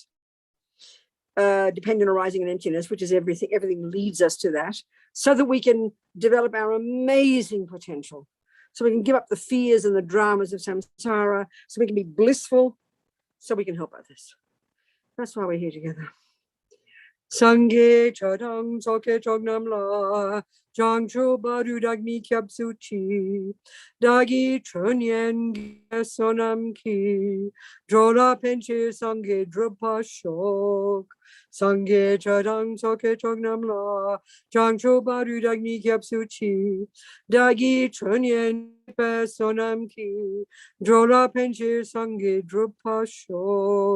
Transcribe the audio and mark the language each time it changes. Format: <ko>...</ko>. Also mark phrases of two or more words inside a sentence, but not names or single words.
<en>Dependent arising and emptiness, which is everything. Everything leads us to that, so that we can develop our amazing potential. So we can give up the fears and the dramas of samsara, so we can be blissful, so we can help others. That's why we're here together.</en> <bo>སངས་རྒྱས་ཆོས་དང་ཚོགས་ཀྱི་མཆོག་རྣམས་ལ། བྱང་ཆུབ་བར་དུ་བདག་ནི་སྐྱབས་སུ་མཆི། བདག་གི་ཆོས་ཉན་བསོད་ནམས་ཀྱིས། འགྲོ་ལ་ཕན་ཕྱིར་སངས་རྒྱས་འགྲུབ་པར་ཤོག. སངས་རྒྱས་ཆོས་དང་ཚོགས་ཀྱི་མཆོག་རྣམས་ལ། བྱང་ཆུབ་བར་དུ་བདག་ནི་སྐྱབས་སུ་མཆི། བདག་གི་ཆོས་ཉན་བསོད་ནམས་ཀྱིས། འགྲོ་ལ་ཕན་ཕྱིར་སངས་རྒྱས་འགྲུབ་པར་ཤོག.</bo>